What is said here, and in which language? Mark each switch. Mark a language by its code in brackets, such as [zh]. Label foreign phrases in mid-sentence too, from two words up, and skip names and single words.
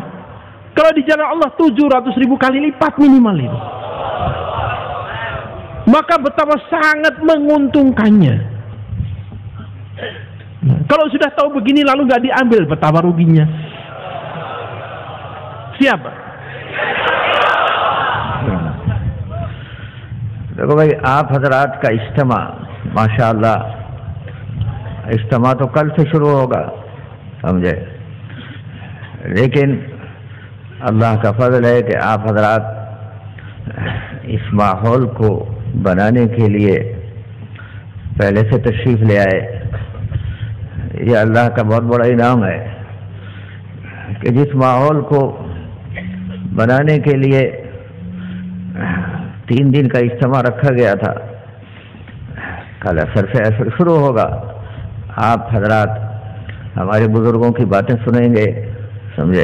[id] Kalau di jalan Allah 700.000 kali lipat minimal itu. Maka betapa sangat menguntungkannya. Nah, kalau sudah tahu begini lalu nggak diambil, betapa ruginya. Siapa? [ur] دیکھو بھائی، آپ حضرات کا اجتماع ماشاءاللہ، اجتماع تو کل سے شروع ہوگا, سمجھے. لیکن اللہ کا فضل ہے کہ آپ حضرات اس ماحول کو بنانے کے لیے پہلے سے تشریف لے آئے. یہ اللہ کا بہت بڑا انعام ہے کہ جس ماحول کو بنانے کے لیے 3 دن کا اجتماع رکھا گیا تھا، کل عصر سے عصر شروع ہوگا، آپ حضرات ہمارے بزرگوں کی باتیں سنیں گے، سمجھے.